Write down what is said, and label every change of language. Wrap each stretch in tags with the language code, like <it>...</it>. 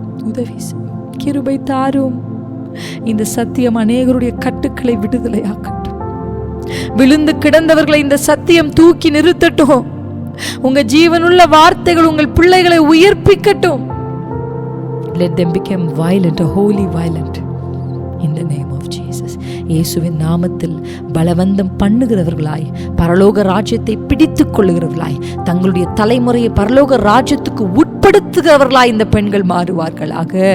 <ta>உதவி செய்யும், கிருபை தாரும். இந்த சத்தியம் அநேகருடைய கட்டுக்களை விடுதலையாக்கட்டும். விழுந்து கிடந்தவர்களை இந்த சத்தியம் தூக்கி நிறுத்தட்டும். உங்க ஜீவனுள்ள வார்த்தைகள் உங்கள் பிள்ளைகளை உயிர்ப்பிக்கட்டும்.</ta> <en>Let them become violent, a holy violent in the name of Jesus.</en> <ta>இயேசுவின் நாமத்தில் பலவந்தம் பண்ணுகிறவர்களாய், பரலோக ராஜ்யத்தை பிடித்துக் கொள்ளுகிறவர்களாய், தங்களுடைய தலைமுறையை பரலோக ராஜ்யத்துக்கு உட்படுத்துகிறவர்களாய் இந்த பெண்கள் மாறுவார்களாக.</ta>